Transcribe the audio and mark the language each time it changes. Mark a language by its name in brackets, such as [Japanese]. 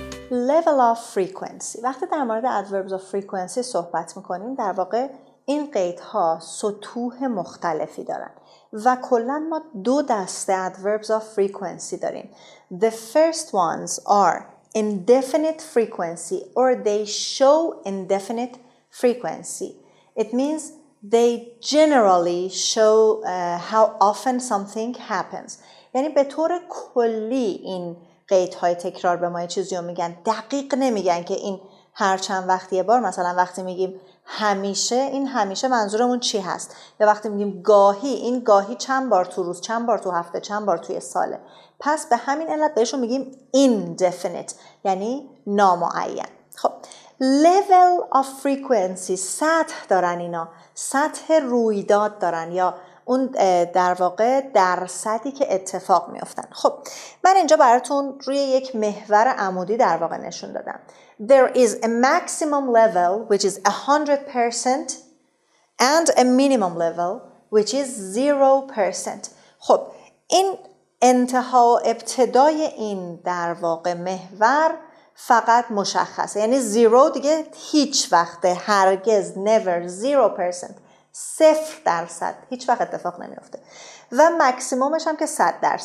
[English] level of frequency. [Persian] وقتی در مورد adverbs of frequency صحبت میکنیم، در واقع این قیدها سطوح مختلفی دارن و کلا ما دو دسته adverbs of frequency داریم. [English] The first ones are indefinite frequency or they show indefinite frequency. It means they generally show how often something happens. [Persian] یعنی به طور کلی این قیدهای تکرار به ما یه چیزی رو میگن، دقیق نمیگن که این هر چند وقت یه بار. مثلا وقتی میگیم همیشه، این همیشه منظورمون چی هست؟ یا وقتی میگیم گاهی، این گاهی چند بار تو روز، چند بار تو هفته، چند بار توی ساله. پس به همین علت بهشون میگیم indefinite، یعنی نامعین. خب level of frequency، سطح دارن اینا، سطح رویداد دارن یا اون در واقع درصدی که اتفاق میافتن. خب من اینجا براتون روی یک محور عمودی در واقع نشون دادم. [English] There is a maximum level which is 100% and a minimum level which is 0%. [Persian] خب این انتها و ابتدای این در واقع محور فقط مشخصه، یعنی 0 دیگه هیچ وقت، هرگز، never، 0%، 0%، هیچ وقت اتفاق نمیفته و مکسیمومش هم که 100%.